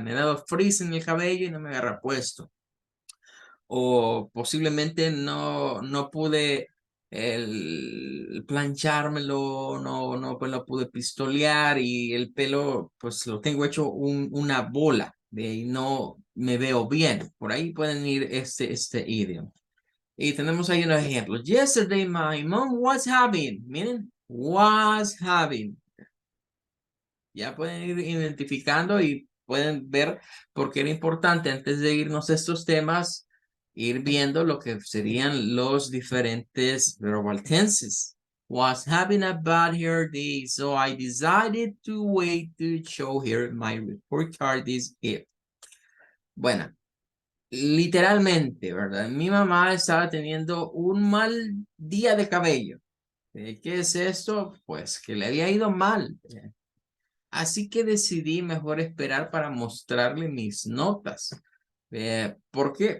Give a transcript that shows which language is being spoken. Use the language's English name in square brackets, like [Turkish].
[Spanish] Me he dado frizz en el cabello y no me agarra puesto. O posiblemente no pude planchármelo, no pues lo pude pistolear y el pelo pues lo tengo hecho una bola y no me veo bien. Por ahí pueden ir este idioma. Y tenemos ahí unos ejemplos. [English] Yesterday my mom was having, miren, was having. [Spanish] Ya pueden ir identificando y pueden ver por qué era importante antes de irnos a estos temas, ir viendo lo que serían los diferentes verbal tenses. [English] Was having a bad hair day, so I decided to wait to show her my report card this gift. [Spanish] Bueno, literalmente, ¿verdad? Mi mamá estaba teniendo un mal día de cabello. ¿Qué es esto? Pues que le había ido mal. Así que decidí mejor esperar para mostrarle mis notas. ¿Por qué?